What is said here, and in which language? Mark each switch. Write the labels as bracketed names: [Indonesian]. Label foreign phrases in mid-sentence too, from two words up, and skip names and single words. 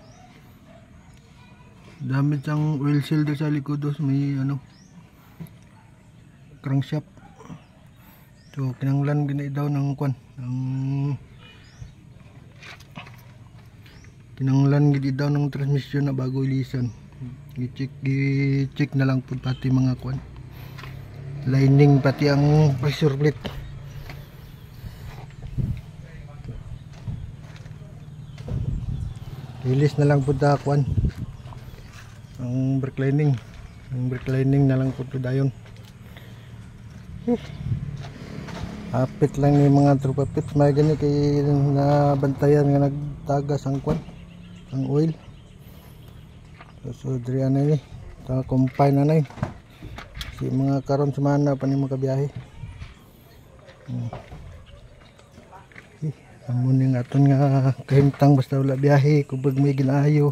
[Hiligaynon] Damit ang [English] oil seal [Hiligaynon] sa likod dos. May crankshaft. So kinanglan gini daw ng kwan, kinanglan gini daw ng transmission na bago ilisan. I-check na lang po pati mga kwan, lining pati ang [English] pressure plate. [Hiligaynon] Ilis na lang po ta kwan, ang [English] brake lining. [Hiligaynon] Ang [English] brake lining [Hiligaynon] na lang po dayon. Hapit lang yung mga tropa pips. May gani kay nabantayan nga nagtagas ang kwan, ang oil. So diri anay ni ta combine anay si mga karon semana pa ni makabiyahe. Amo ning aton nga kahimtang basta wala biyahe kubag may ginaayo.